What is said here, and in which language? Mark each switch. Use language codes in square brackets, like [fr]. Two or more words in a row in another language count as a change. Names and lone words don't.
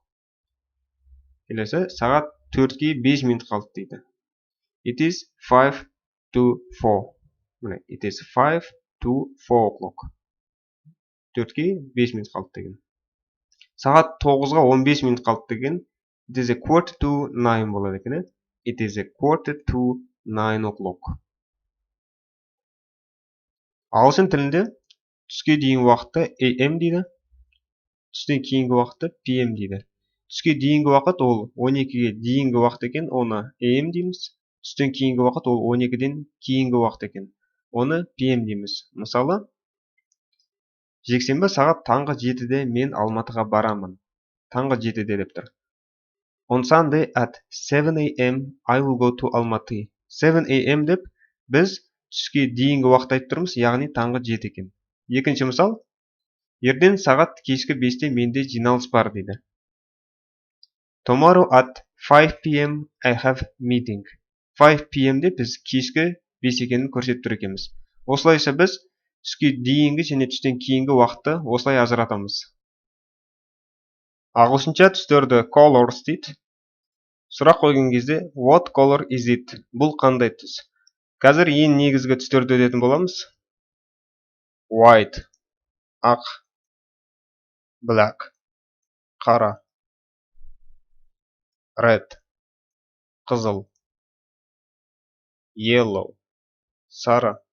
[kk] Келесі, сағат 4-ге 5 минут қалды дейді. [en] It is 5 to 4. It is 5 to 4 o'clock. [kk] 4-ге 5 минут қалды деген. Сағат 9-ға 15 минут қалды деген [en] it is a quarter to 9 [kk] болады екен. [en] It is a quarter to 9 o'clock. [kk] Ағылшын тілінде түске дейін уақытты AM дейді. Түстен кейінгі уақытты PM дейді. Түске дейінгі уақыт ол 12-ге дейінгі уақыт екен, оны AM дейміз. Түстен кейінгі уақыт ол 12-ден кейінгі уақыт екен. Оны PM дейміз. Мысалы, жексенбі сағат таңғы 7-де мен Алматыға барамын. Таңғы 7-де деп тұр. [en] On Sunday at 7 a.m. I will go to Almaty. 7 a.m. [kk] деп біз түске дейінгі уақыт айтып тұрмыз, яғни таңғы 7 екен. Екінші мысал, ертең сағат кешкі 5-те менде жиналыс бар дейді. [en] Tomorrow at 5 p.m. I have meeting. 5 p.m. [kk] деп біз кешкі 5 екенін көрсетіп тұр екенбіз. Осылайша біз түске дейінгі және түстен кейінгі уақытты осылай ажыратамыз. Ағылшынша түстерді colors дейді. Сұрақ қойған кезде [en] what color is it? [kk] Бұл қандай түс? Қазір ең негізгі түстерді өтетін боламыз. White, ақ, black, қара, red, қызыл, yellow, сары,